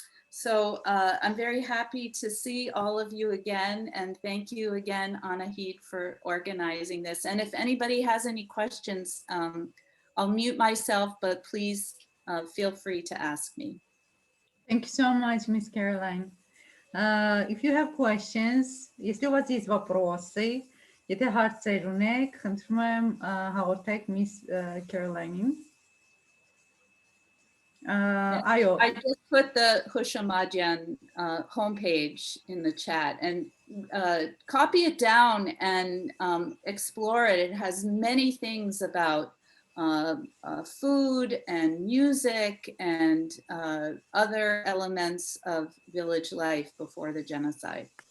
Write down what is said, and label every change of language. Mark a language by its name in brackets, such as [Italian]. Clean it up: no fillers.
[English] So I'm very happy to see all of you again, and thank you again, Anahid, for organizing this. And if anybody has any questions, I'll mute myself, but please feel free to ask me. Thank you so much, Miss Caroline. If you have questions, [Russian] если у вас есть вопросы, [Armenian] եթե հարցեր ունեք, խնդրում եմ հաղորդեք Miss Caroline-ին. [English] I just put the Hushamadyan homepage in the chat, and copy it down and explore it. It has many things about food and music and other elements of village life before the genocide.